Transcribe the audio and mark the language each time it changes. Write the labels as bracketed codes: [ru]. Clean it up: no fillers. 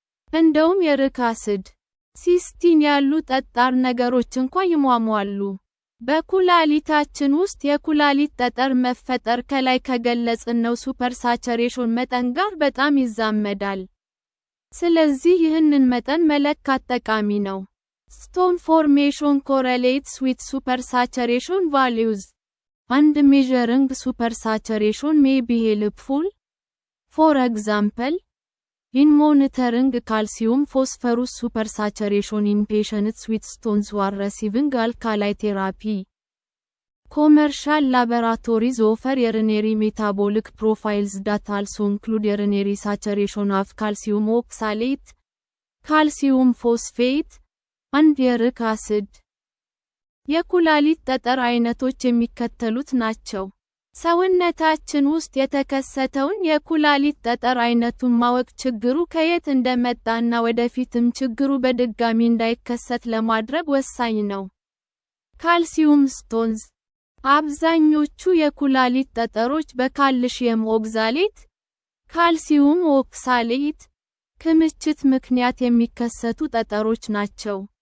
[am] እንደውም ዩሪክ አሲድ፣ ሲስቲን ያሉ ጠጣር ነገሮች እንኳ ይሟሟሉ። በኩላሊታችን ውስጥ የኩላሊት ጠጠር መፈጠር ከላይ ከገለጽነው ሱፐርሳቹሬሽን መጠን ጋር በጣም ይዛመዳል። ስለዚህ ይህንን መጠን መለካት ጠቃሚ ነው። [en] ስቶን ፎርሜሽን ኮሬሌትስ ዊዝ ሱፐርሳቹሬሽን ቫሉዝ and measuring supersaturation may be helpful. For example, in monitoring calcium phosphorus supersaturation in patients with stones who are receiving alkali therapy. Commercial laboratories offer urinary metabolic profiles that also include urinary saturation of calcium oxalate, calcium phosphate, and uric acid. [am] የኩላሊት ጠጠር አይነቶች የሚከተሉት ናቸው። ሰውነታችን ውስጥ የተከሰተውን የኩላሊት ጠጠር አይነቱን ማወቅ ችግሩ ከየት እንደመጣና ወደፊትም ችግሩ በድጋሚ እንዳይከሰት ለማድረግ ወሳኝ ነው። ካልሲየም ስቶንዝ አብዛኞቹ የኩላሊት ጠጠሮች በካልሽየም ኦክሳሌት፣ ካልሲየም ኦክሳሌት ክምችት ምክንያት የሚከሰቱ ጠጠሮች ናቸው።